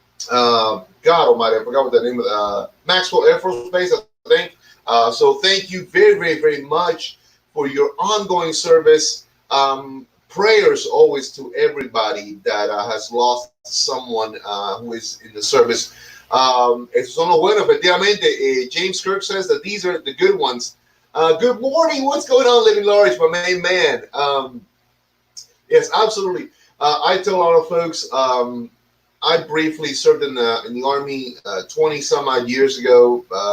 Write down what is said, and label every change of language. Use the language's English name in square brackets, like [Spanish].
[English] God almighty, I forgot what the name of Maxwell Air Force Base, I think. So thank you very much for your ongoing service. Prayers always to everybody that has lost someone who is in the service. [Spanish] Esos son los buenos, efectivamente. [English] James Kirk says that these are the good ones. Good morning. What's going on, Living Large, my main man? Yes, absolutely. I tell a lot of folks, I briefly served in the Army 20 some odd years ago.